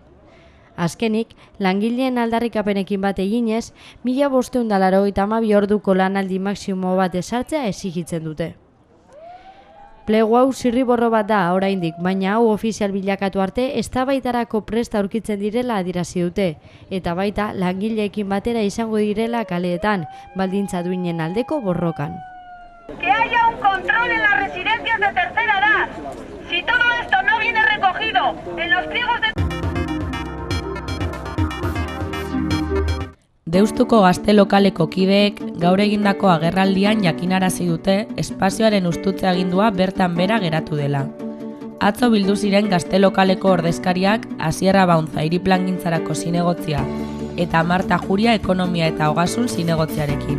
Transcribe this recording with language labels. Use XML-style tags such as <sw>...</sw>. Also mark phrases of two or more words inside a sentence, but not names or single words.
<eu>Azkenik, langileen aldarrikapenekin bat eginez, 1582 orduko lanaldi maximo bat ezartzea exigitzen dute. Plegu hau zirriborro bat da oraindik, baina hau ofizial bilakatu arte eztabaidarako prest aurkitzen direla adierazi dute, eta baita langileekin batera izango direla kaleetan, baldintza duinen aldeko borrokan.</eu> <es>Que haya un control en las residencias de tercera edad. Si todo esto no viene recogido en los pliegos de...</es> <eu>Deustuko gazte lokaleko kideek gaur egindako agerraldian jakinarazi dute espazioaren ustutze agindua bertan bera geratu dela. Atzo bildu ziren gazte lokaleko ordezkariak Asier Abauntza hiriplagintzarako zinegotzia eta Marta Juria ekonomia eta ogasun zinegotziarekin.</eu>